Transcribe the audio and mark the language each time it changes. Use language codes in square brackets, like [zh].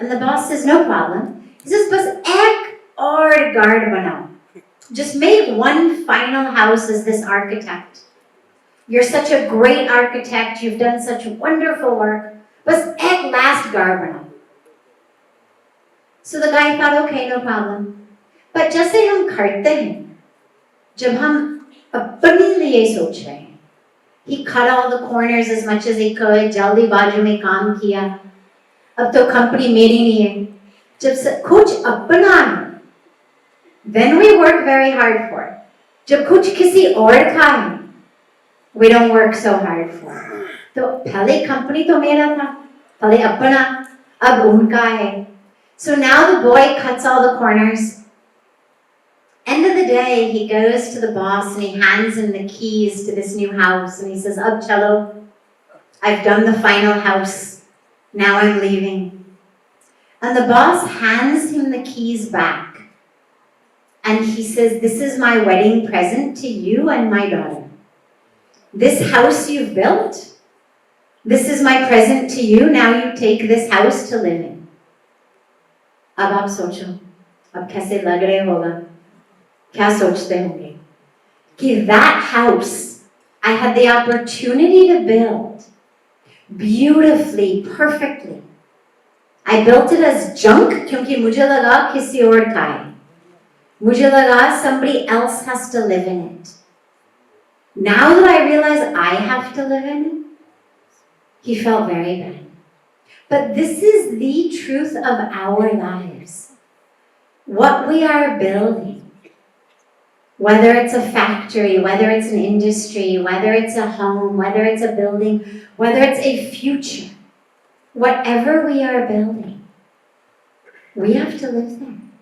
[en] And the boss says, no problem. He says, [hi] bas ek aur guard banao. [en] Just make one final house as this architect. You're such a great architect. You've done such wonderful work. [hi] Bas ek last gar banao. [en] So the guy thought, okay, no problem. But [hi] जैसे हम करते हैं, जब हम अपने लिए सोच रहे हैं, [en] he cut all the corners as much as he could, [hi] जल्दीबाजी में काम किया. अब तो कंपनी मेरी नहीं है. जब कुछ अपना है, [en] then we work very hard for it. [hi] जब कुछ किसी और का है, [en] we don't work so hard for it. [hi] तो पहले कंपनी तो मेरा था, पहले अपना, अब उनका है. [en] So now the boy cuts all the corners. End of the day, he goes to the boss and he hands him the keys to this new house and he says, [hi] Ab chalo, [en] I've done the final house. Now I'm leaving. And the boss hands him the keys back. And he says, this is my wedding present to you and my daughter. This house you've built, this is my present to you. Now you take this house to live in. [hi] अब आप सोचो, अब कैसे लग रहे होगा, क्या सोचते होंगे, कि [en] that house I had the opportunity to build beautifully, perfectly. I built it as junk [hi] क्योंकि मुझे लगा किसी और का है. मुझे लगा [en] somebody else has to live in it. Now that I realize I have to live in it, he felt very bad. But this is the truth of our lives. What we are building, whether it's a factory, whether it's an industry, whether it's a home, whether it's a building, whether it's a future, whatever we are building, we have to live there.